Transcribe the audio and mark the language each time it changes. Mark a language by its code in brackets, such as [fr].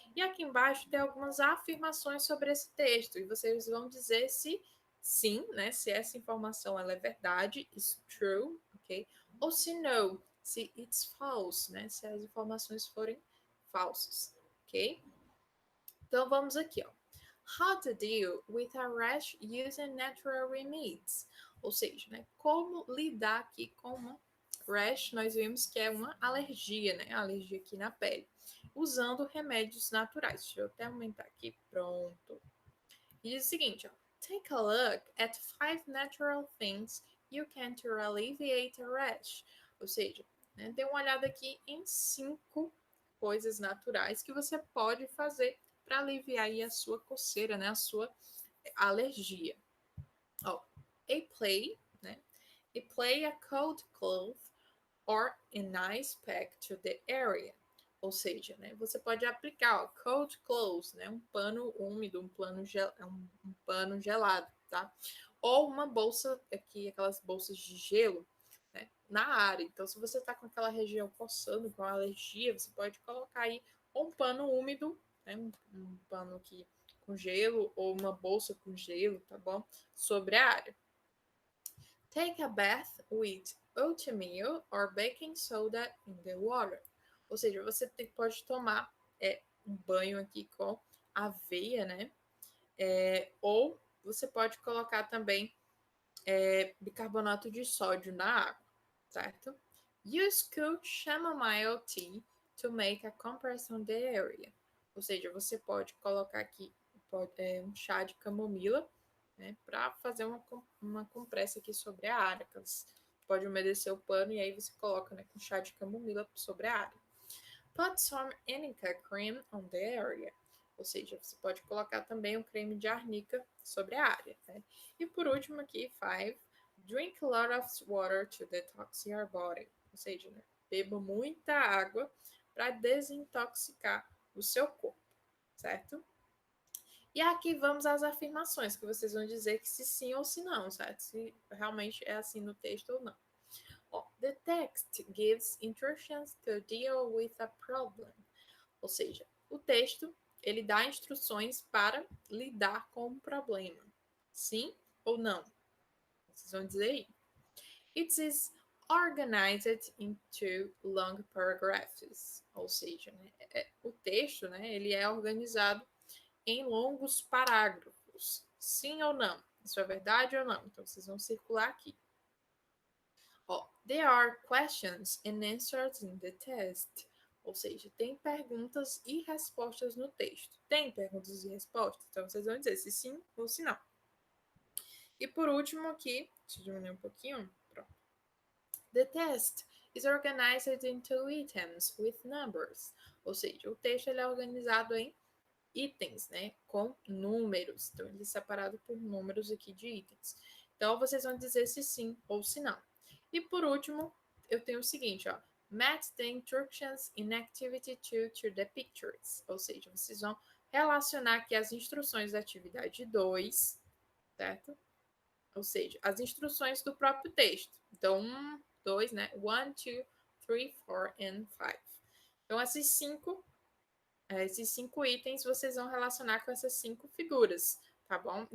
[pt] E aqui embaixo tem algumas afirmações sobre esse texto. E vocês vão dizer se sim, né? Se essa informação ela é verdade, [en] is true, [pt] ok? Ou se não, se [en] it's false, [pt] né? Se as informações forem falsas, ok? Então vamos aqui, ó. [en] How to deal with a rash using natural remedies. [pt] Ou seja, né? Como lidar aqui com uma rash, nós vimos que é uma alergia, né? Alergia aqui na pele. Usando remédios naturais. Deixa eu até aumentar aqui. Pronto. E diz o seguinte, ó. [en] Take a look at 5 natural things you can to alleviate a rash. [pt] Ou seja, né, dê uma olhada aqui em 5 coisas naturais que você pode fazer para aliviar aí a sua coceira, né? A sua alergia. Ó, né? [en] Apply a cold cloth or a nice pack to the area. [pt] Ou seja, né, você pode aplicar ó, [en] cold clothes, [pt] né, um pano úmido, um pano gelado, tá? Ou uma bolsa aqui, aquelas bolsas de gelo, né, na área. Então, se você está com aquela região coçando, com alergia, você pode colocar aí um pano úmido, né, um pano aqui com gelo ou uma bolsa com gelo, tá bom? Sobre a área. [en] Take a bath with oatmeal or baking soda in the water. [pt] Ou seja, você pode tomar um banho aqui com aveia, né? Ou você pode colocar também bicarbonato de sódio na água, certo? [en] Use cool chamomile tea to make a compress on the area. [pt] Ou seja, você pode colocar aqui um chá de camomila, né, para fazer uma compressa aqui sobre a área. Você pode umedecer o pano e aí você coloca, né, com chá de camomila sobre a área. [en] Put some arnica cream on the area. [pt] Ou seja, você pode colocar também um creme de arnica sobre a área. Né? E por último aqui, 5. [en] Drink a lot of water to detox your body. [pt] Ou seja, né, beba muita água para desintoxicar o seu corpo, certo? E aqui vamos às afirmações, que vocês vão dizer que se sim ou se não, certo? Se realmente é assim no texto ou não. Ó, [en] the text gives instructions to deal with a problem. [pt] Ou seja, o texto, ele dá instruções para lidar com um problema. Sim ou não? Vocês vão dizer aí. [en] It is organized into long paragraphs. [pt] Ou seja, né, o texto, né, ele é organizado em longos parágrafos. Sim ou não? Isso é verdade ou não? Então, vocês vão circular aqui. Ó, [en] there are questions and answers in the test. [pt] Ou seja, tem perguntas e respostas no texto. Tem perguntas e respostas? Então, vocês vão dizer se sim ou se não. E por último aqui, deixa eu diminuir um pouquinho. Pronto. [en] The test is organized into items with numbers. [pt] Ou seja, o texto ele é organizado em itens, né, com números. Então, ele é separado por números aqui de itens. Então, vocês vão dizer se sim ou se não. E por último, eu tenho o seguinte, ó. [en] Match the instructions in activity 2 to the pictures. [pt] Ou seja, vocês vão relacionar aqui as instruções da atividade 2, certo? Ou seja, as instruções do próprio texto. Então, 1, 2, né? 1, 2, 3, 4 [en] and 5. [pt] Então, esses 5 itens vocês vão relacionar com essas 5 figuras, tá bom?